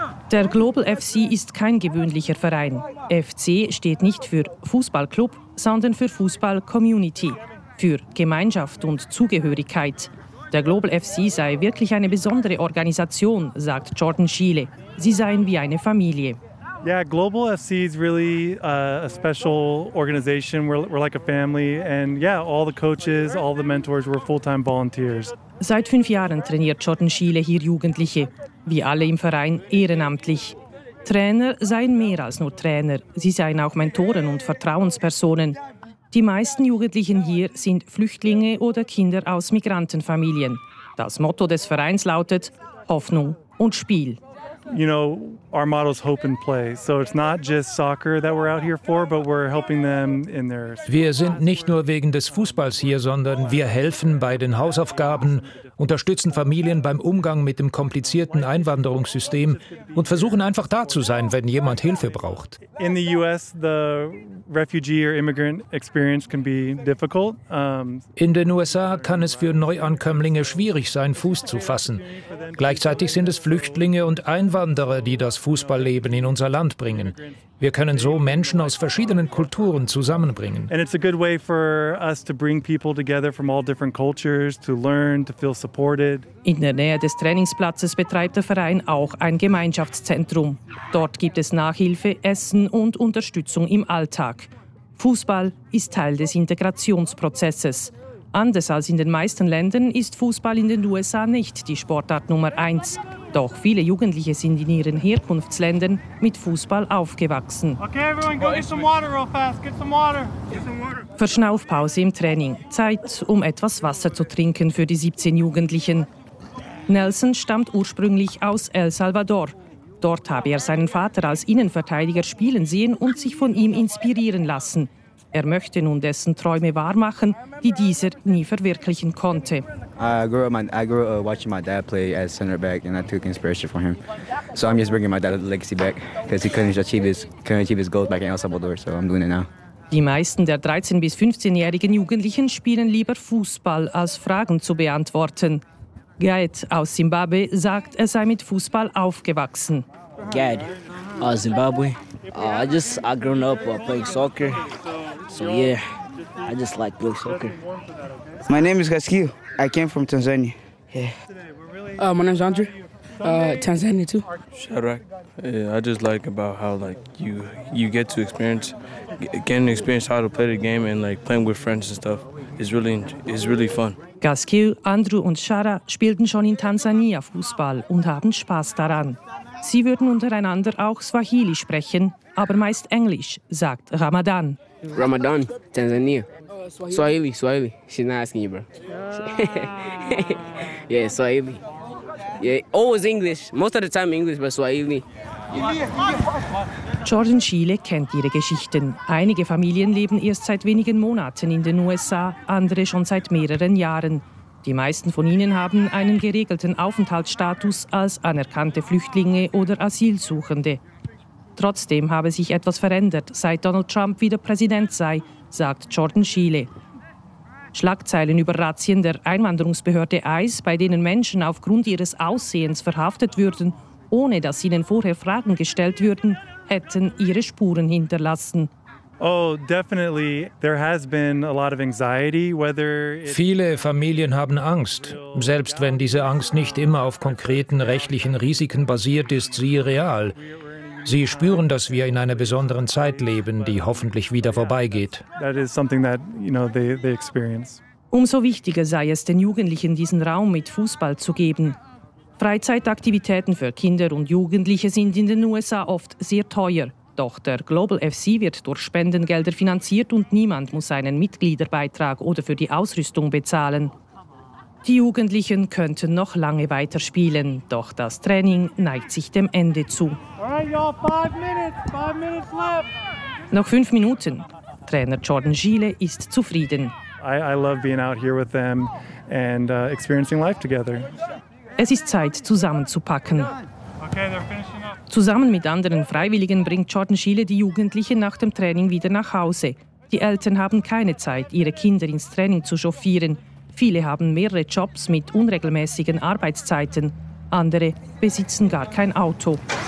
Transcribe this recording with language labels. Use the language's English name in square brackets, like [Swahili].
[German] Der Global FC ist kein gewöhnlicher Verein. FC steht nicht für Fußballclub, sondern für Fußball-Community, für Gemeinschaft und Zugehörigkeit. Der Global FC sei wirklich eine besondere Organisation, sagt Jordan Schiele. Sie seien wie eine Familie. [English] Yeah, Global FC is really a special organization. We're like a family, and yeah, all the coaches, all the mentors, we're full-time volunteers. [German] Seit 5 Jahren trainiert Jordan Schiele hier Jugendliche, wie alle im Verein ehrenamtlich. Trainer seien mehr als nur Trainer. Sie seien auch Mentoren und Vertrauenspersonen. Die meisten Jugendlichen hier sind Flüchtlinge oder Kinder aus Migrantenfamilien. Das Motto des Vereins lautet Hoffnung und Spiel. [English] You know, our motto is hope and play. So it's not just soccer that we're out here for, but we're helping them in their. [German] Wir sind nicht nur wegen des Fußballs hier, sondern wir helfen bei den Hausaufgaben, unterstützen Familien beim Umgang mit dem komplizierten Einwanderungssystem und versuchen einfach da zu sein, wenn jemand Hilfe braucht. [English] In the US, the refugee or immigrant experience can be difficult. [German] In den USA kann es für Neuankömmlinge schwierig sein, Fuß zu fassen. Gleichzeitig sind es Flüchtlinge und Einwanderer, die das Fußballleben in unser Land bringen. Wir können so Menschen aus verschiedenen Kulturen zusammenbringen. [English] And it's a good way for us to bring people together from all different cultures to learn, to feel supported. [German] In der Nähe des Trainingsplatzes betreibt der Verein auch ein Gemeinschaftszentrum. Dort gibt es Nachhilfe, Essen und Unterstützung im Alltag. Fußball ist Teil des Integrationsprozesses. Anders als in den meisten Ländern ist Fußball in den USA nicht die Sportart Nummer 1. Doch viele Jugendliche sind in ihren Herkunftsländern mit Fußball aufgewachsen. [English] Okay, everyone, go get some water real fast. Get some water. Get some water. [German] Verschnaufpause im Training. Zeit, um etwas Wasser zu trinken für die 17 Jugendlichen. Nelson stammt ursprünglich aus El Salvador. Dort habe er seinen Vater als Innenverteidiger spielen sehen und sich von ihm inspirieren lassen. Er möchte nun dessen Träume wahrmachen, die dieser nie verwirklichen konnte. [English] I grew up watching my dad play as center back and I took inspiration from him. So I'm just bringing my dad's legacy back because he couldn't achieve his goals back in El Salvador, so I'm doing it now. [German] Die meisten der 13- bis 15-jährigen Jugendlichen spielen lieber Fußball, als Fragen zu beantworten. Gad aus Zimbabwe sagt, er sei mit Fußball aufgewachsen. Gad aus Zimbabwe. [English] I grew up playing soccer. So yeah, I just like playing soccer. My name is Gaskio. I came from Tanzania. Yeah. My name is Andrew. Tanzania too. Shadrach. Yeah, I just like about how like you get to experience. Getting to experience how to play the game and like playing with friends and stuff is really fun. [German] Gaskil, Andrew und Shara spielten schon in Tansania Fußball und haben Spaß daran. Sie würden untereinander auch Swahili sprechen, aber meist Englisch, sagt Ramadan. [English] Ramadan, Tanzania. Swahili. She's not asking you, bro. Yeah, Swahili. Yeah, always English. Most of the time English, but Swahili. [German] Jordan Schiele kennt ihre Geschichten. Einige Familien leben erst seit wenigen Monaten in den USA, andere schon seit mehreren Jahren. Die meisten von ihnen haben einen geregelten Aufenthaltsstatus als anerkannte Flüchtlinge oder Asylsuchende. Trotzdem habe sich etwas verändert, seit Donald Trump wieder Präsident sei, sagt Jordan Schiele. Schlagzeilen über Razzien der Einwanderungsbehörde ICE, bei denen Menschen aufgrund ihres Aussehens verhaftet würden, ohne dass ihnen vorher Fragen gestellt würden, hätten ihre Spuren hinterlassen. [English] Oh, definitely. There has been a lot of anxiety, whether [German] viele Familien haben Angst, selbst wenn diese Angst nicht immer auf konkreten rechtlichen Risiken basiert ist, sie real. Sie spüren, dass wir in einer besonderen Zeit leben, die hoffentlich wieder vorbeigeht. [English] That is something that, you know, they experience. [German] Umso wichtiger sei es, den Jugendlichen diesen Raum mit Fußball zu geben. Freizeitaktivitäten für Kinder und Jugendliche sind in den USA oft sehr teuer. Doch der Global FC wird durch Spendengelder finanziert und niemand muss einen Mitgliederbeitrag oder für die Ausrüstung bezahlen. Die Jugendlichen könnten noch lange weiterspielen, doch das Training neigt sich dem Ende zu. Noch 5 Minuten. Trainer Jordan Schiele ist zufrieden. [English] I love being out here with them and experiencing life together. [German] Es ist Zeit, zusammenzupacken. Zusammen mit anderen Freiwilligen bringt Jordan Schiele die Jugendlichen nach dem Training wieder nach Hause. Die Eltern haben keine Zeit, ihre Kinder ins Training zu chauffieren. Viele haben mehrere Jobs mit unregelmäßigen Arbeitszeiten. Andere besitzen gar kein Auto.